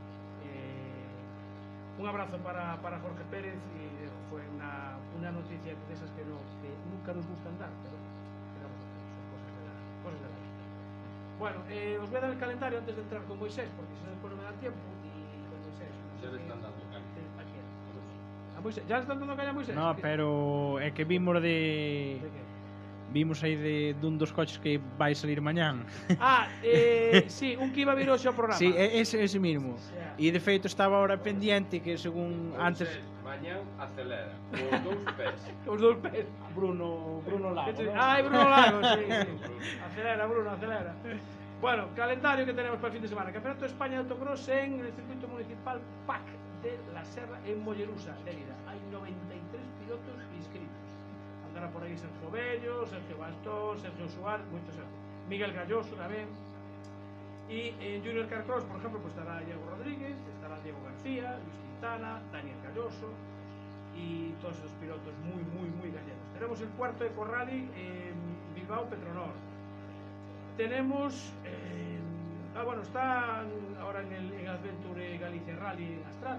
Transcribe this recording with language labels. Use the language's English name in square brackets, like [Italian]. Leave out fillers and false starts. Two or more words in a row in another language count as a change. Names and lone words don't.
[Spanish] Un abrazo para Jorge Pérez y fue una noticia de esas que nunca nos gustan dar, pero digamos que son cosas de la vida. Bueno, os voy a dar el calendario antes de entrar con Moisés, porque si no después no me da tiempo y con Moisés. Ya le están dando caña. ¿A quién? ¿A Moisés? ¿Ya le están dando caña a Moisés? No, [Galician] pero é que vimos [Spanish] ¿De qué? [Galician] Vimos aí dun dos coches que vai salir mañán. Sí, un que iba a vir hoxe ao programa. [Spanish] Sí, ese mismo. [Galician] Xa. E de feito [Spanish] estaba ahora pendiente que según antes [Galician] Mañán acelera. Con 2 pés. Os dous pés. Bruno Lago, ¿no? Ai, [Spanish] Bruno Lago, sí. Acelera, Bruno, acelera. Bueno, calendario que tenemos para el fin de semana. Campeonato de España de autocross en el circuito municipal PAC de la Serra en Mollerusa, Lérida. Hay 93 pilotos inscritos. [Galician] Andará por aí Sergio Bello, Sergio Bastón, Sergio Suárez, moitos Sergio. Miguel Galloso tamén. Y en Junior Car Cross, [Spanish] por ejemplo, pues estará Diego Rodríguez, estará Diego García, Luis Quintana, Daniel Galloso y todos esos pilotos muy gallegos. Tenemos el cuarto Eco Rally en Bilbao Petronor. Tenemos bueno, está ahora en Adventure Galicia Rally en Astrada.